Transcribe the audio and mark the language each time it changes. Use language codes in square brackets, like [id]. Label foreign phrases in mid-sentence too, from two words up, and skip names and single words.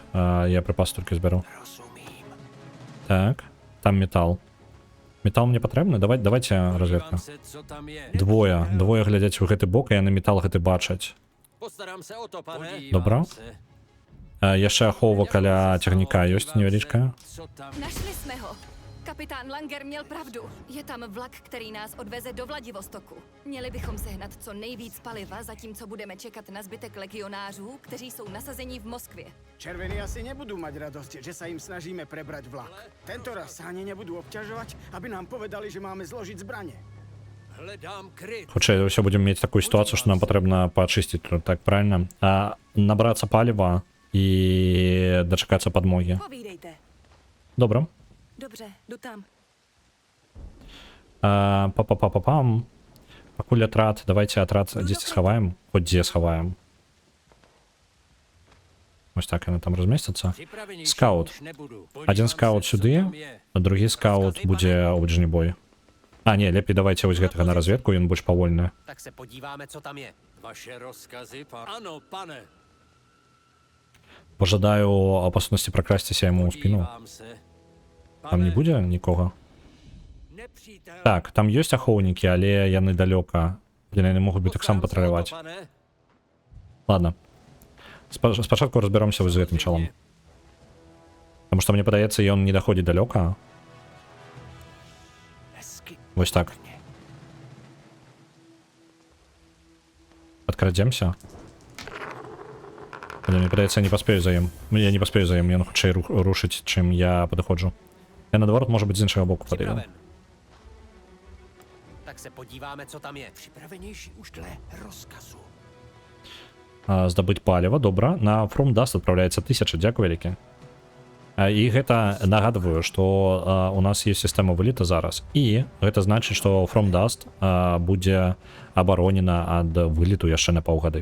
[be] Я прыпас толькі збяру. Так, там метал. Метал мне патрэбны? Давайте разведка. Двое глядзяць у гэты бок, і яны метал гэты бачаць. Добра. Яшчэ ахова каля цягніка ёсць невялічкая. [cs] Kapitán Langer měl pravdu. Je tam vlak, který nás odveze do Vladivostoku. Měli bychom sehnat co nejvíc paliva, zatímco budeme čekat na zbytek legionářů, kteří jsou nasazení v Moskvě. [sk] Červení asi nebudú mať radosť, že sa im snažíme prebrať vlak. Tento raz sa ani nebudú obťažovať, aby nám povedali, že máme zložiť zbranie. [cs] Hledám kryt. [be] Хутчэй за ўсё будем мець [ru] такую ситуацию, что [be] нам патрэбна пачысціць тут, так правильно? Набрацца паліва і дачакацца падмогі. [cs] Povídejte. [be] Добра. [cs] Dobře, jdu tam. Па-па-па-па-пам. [be] Пакуль атрад, давайте атрад дзесьці схаваем, хоць дзе схаваем. Ось так яны там размесцяцца. [cs] Připravenější [be] Скаут. [cs] už nebudu. [be] Один [cs] Podívám [be] скаут [cs] se, co [be] сюды, [cs] tam je. [be] а другі скаут будзе ў бліжні бой. Не, лепей давайте вось гэтага на разведку, ён больш павольны. [cs] Tak se podíváme, co tam je. Vaše rozkazy, Ano, pane. [be] Пожадаю опасности прокрасціся яму ў спину. [cs] Podívám se. [be] Там не будзе нікога? [cs] Nepřítel. [be] Так, там ёсць ахоўнікі, але яны далёка. Яны могуць быць таксама патраляваць. [cs] Pane. [be] Ладно. Спачатку разберемся вось з гэтым чалом. [ru] Потому что [be] мне падаецца, ён не даходзіць далёка. Вось так. Подкрадземся. Але мне падаецца, я не паспею за ім. Я не паспею за ім, ён хутчэй рушыць, чым я падыходжу. Я наадварот, можа быць, з іншага боку падыду. [cs] Připraven. Tak se podíváme, co tam je. Připravenější už dle rozkazu. [be] Здабыць паліва, добра. На From Dust адпраўляецца 1000, дзякуй вялікі. І гэта нагадваю, што у нас есть сістэма вылета зараз. І гэта значыць, што From Dust будзе абаронена ад вылету яшчэ на паўгады.